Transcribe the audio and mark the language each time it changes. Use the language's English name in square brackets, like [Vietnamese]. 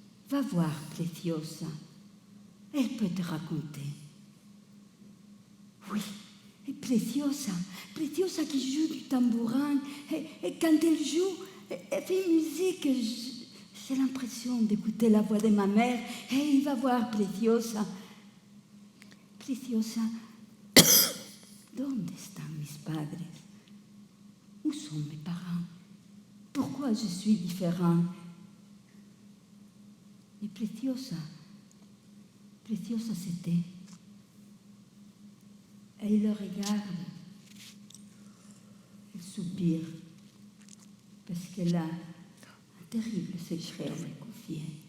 [French] Va voir Preciosa, elle peut te raconter. Oui, et Preciosa qui joue du tambourin. Et quand elle joue, elle fait une musique. J'ai l'impression d'écouter la voix de ma mère. Et il va voir Preciosa. [Spanish] Preciosa, ¿dónde están mis padres? [French] Où sont mes parents? Pourquoi je suis différent? Et Preciosa se tait. Et il le regarde. Elle soupire. Parce qu'elle a un terrible secret à me confier.